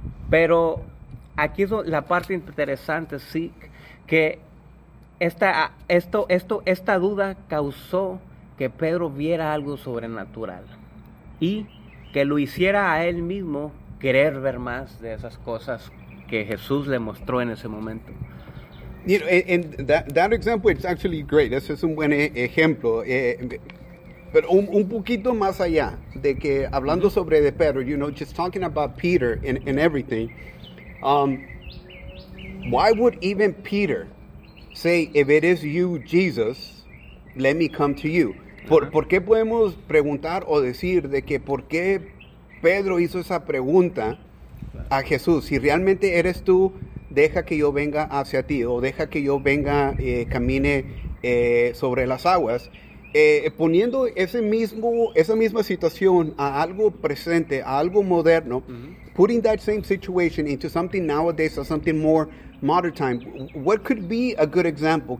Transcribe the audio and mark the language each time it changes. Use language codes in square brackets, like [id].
[es] Pero aquí es la parte interesante, sí, que esta duda causó que Pedro viera algo sobrenatural y que lo hiciera a él mismo querer ver más de esas cosas que Jesús le mostró en ese momento. [en] You know, and that example is actually great. [es] Ese es un buen ejemplo. Pero un poquito más allá de que hablando sobre de Pedro, [en] you know, just talking about Peter and everything. Why would even Peter say, if it is you, Jesus, let me come to you? [es] ¿Por qué podemos preguntar o decir de que por qué Pedro hizo esa pregunta a Jesús? Si realmente eres tú, deja que yo venga hacia ti, o deja que yo venga, camine sobre las aguas. Poniendo esa misma situación a algo presente, a algo moderno, mm-hmm. [en] Putting that same situation into something nowadays, or something more modern time, what could be a good example?